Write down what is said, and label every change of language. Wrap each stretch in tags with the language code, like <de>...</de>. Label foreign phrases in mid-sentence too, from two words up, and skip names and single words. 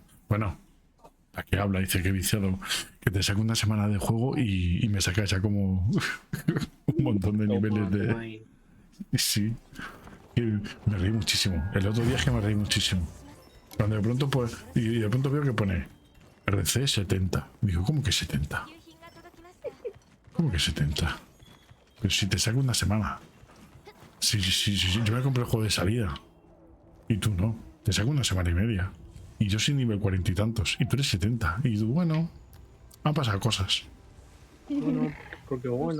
<es>Bueno, la que habla dice que viciado, que te saca una semana de juego y me saca ya como un montón de niveles de... Sí. Y me reí muchísimo. El otro día es que me reí muchísimo. Cuando de pronto pues, y de pronto veo que pone RC 70. Digo, ¿cómo que 70?</es> <ja>夕品が届きました</ja> <es>¿Cómo que 70? Pero si te saca una semana. Sí, yo me compré el juego de salida. Y tú no. Te saco una semana y media. Y yo soy nivel 40 y tantos. Y tú eres 70. Y tú, bueno, han pasado cosas. Bueno, porque bueno,</es>